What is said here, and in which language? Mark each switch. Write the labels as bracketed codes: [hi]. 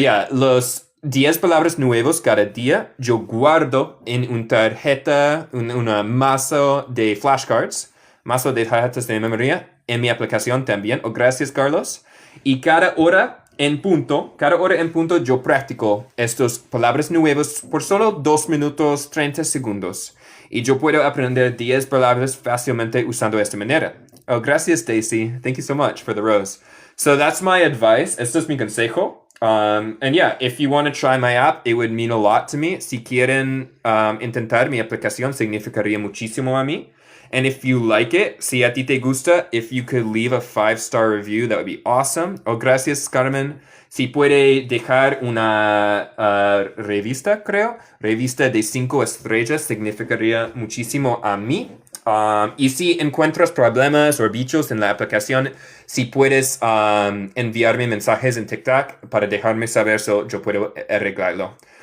[es] Los 10 palabras nuevos cada día yo guardo en una tarjeta, una mazo de flashcards, mazo de tarjetas de memoria en mi aplicación también. Oh, gracias, Carlos. Y cada hora en punto yo practico estas palabras nuevas por solo 2 minutos 30 segundos. Y yo puedo aprender 10 palabras fácilmente usando esta manera. Oh, gracias, Daisy. [en] Thank you so much for the rose. So that's my advice. [es] Esto es mi consejo. [en] And yeah, if you want to try my app, it would mean a lot to me. [es] Si quieren intentar mi aplicación, significaría muchísimo a mí. [en] And if you like it, [es] si a ti te gusta, [en] if you could leave a 5-star review, that would be awesome. [es] Oh, gracias, Carmen. Si puede dejar una revista, creo. Revista de 5 estrellas significaría muchísimo a mí. Y si encuentras problemas o bichos en la aplicación, si puedes enviarme mensajes en TikTok para dejarme saber so yo puedo arreglarlo.